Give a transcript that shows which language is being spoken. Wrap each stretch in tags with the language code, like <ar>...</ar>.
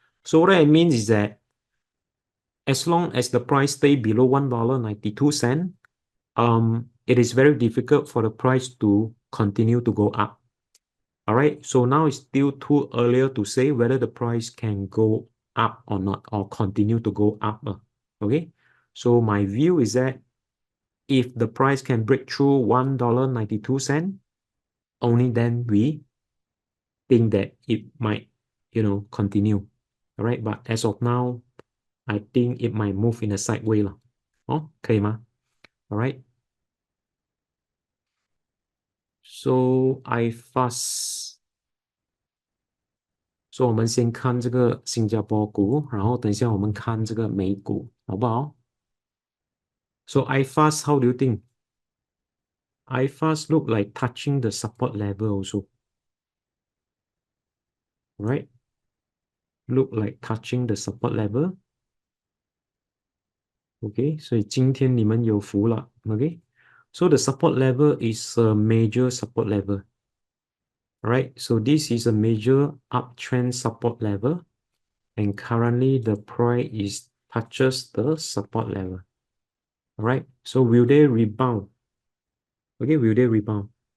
<en>So what it means is that as long as the price stay below $1.92, it is very difficult for the price to continue to go up. All right, so now it's still too early to say whether the price can go up or not, or continue to go up. Okay, so my view is that if the price can break through $1.92, only then we think that it might, continue. All right, but as of now, I think it might move in a sideways 了。</en> <zh>哦，可以吗？All right. So iFast， 所以我们先看这个新加坡股，然后等一下我们看这个美股，好不好？So iFast,</zh> <en>how do you think? iFast look like touching the support level also, right? Look like touching the support level.</en> <zh>OK， 所以今天你们有福了。</zh> <en>OK， so the support level is a major support level. Right, so this is a major uptrend support level, and currently the price is touches the support level. All right, so will they rebound? Okay, will they rebound?</en>